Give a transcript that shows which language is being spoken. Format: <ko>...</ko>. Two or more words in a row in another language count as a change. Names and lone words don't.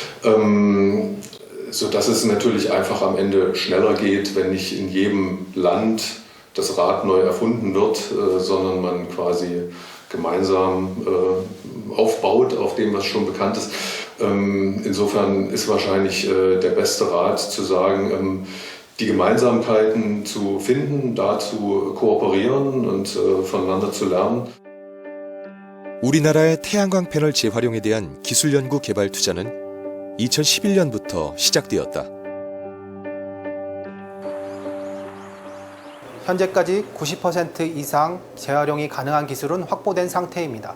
<de>sodass es natürlich einfach am Ende schneller geht, wenn nicht in jedem Land das Rad neu erfunden wird, sondern man quasi gemeinsam aufbaut auf dem, was schon bekannt ist. Insofern ist wahrscheinlich der beste Rat zu sagen, die Gemeinsamkeiten zu finden, da zu kooperieren und voneinander zu lernen.</de> <ko>우리나라의 태양광 패널 재활용에 대한 기술 연구 개발 투자는 2011년부터 시작되었다. 현재까지 90% 이상 재활용이 가능한 기술은 확보된 상태입니다.</ko>